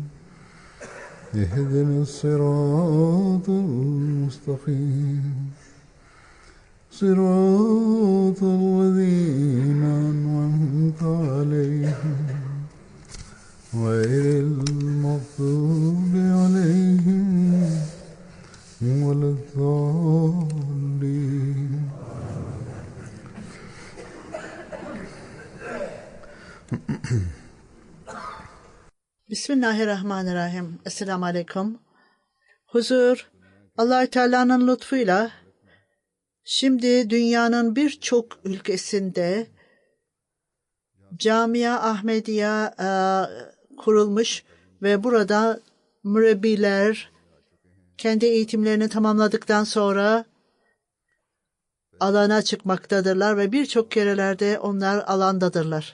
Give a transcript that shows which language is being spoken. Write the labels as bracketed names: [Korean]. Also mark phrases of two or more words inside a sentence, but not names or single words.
[Arabic] اهدنا الصراط المستقيم صراط الذين أنعمت عليهم غير المغضوب عليهم ولا الضالين. [Turkish] Bismillahirrahmanirrahim. Esselamu Aleyküm. Huzur, Allah-u Teala'nın lütfuyla şimdi dünyanın birçok ülkesinde Camia Ahmediye kurulmuş ve burada mürebbiler kendi eğitimlerini tamamladıktan sonra alana çıkmaktadırlar ve birçok kerelerde onlar alandadırlar.